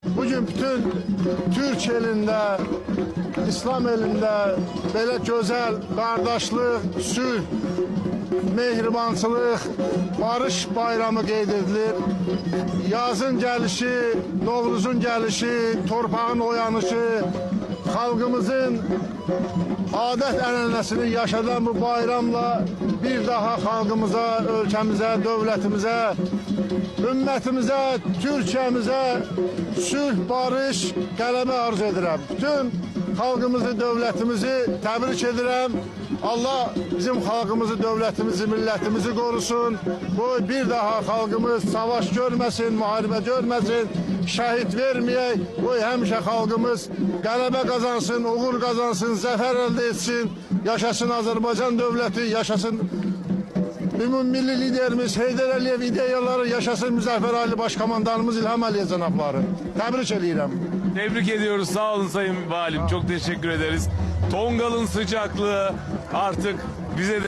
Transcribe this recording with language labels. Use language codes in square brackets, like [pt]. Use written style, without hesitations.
[az] Bugün bütün Türk elinde, İslam elinde böyle güzel kardeşlik, sülh, mehribançılıq, barış bayramı qeyd edilir. Yazın gəlişi, Novruzun gəlişi, torpağın oyanışı, xalqımızın adət-ənənəsini yaşadan bu bayramla bir daha xalqımıza, ölkəmizə, dövlətimizə, ümmətimizə, Türkiyəmizə sülh, barış, qələbə arzu edirəm. Bütün xalqımızı, dövlətimizi təbrik edirəm. Allah bizim xalqımızı, dövlətimizi, millətimizi qorusun. Bu bir daha xalqımız savaş görməsin, müharibə görməsin, şəhid verməyək. Bu həmişə xalqımız qələbə qazansın, uğur qazansın, zəfər əldə etsin. Yaşasın Azərbaycan dövləti, yaşasın ümumilli liderimiz Heydər Əliyev ideyaları, yaşasın Müzəffər Ali Başkomandanımız İlham Əliyev cənabları. Təbrik edirəm. [tr] Tebrik ediyoruz. Sağ olun Sayın Valim. Çok teşekkür ederiz. Tongal'ın sıcaklığı artık bize de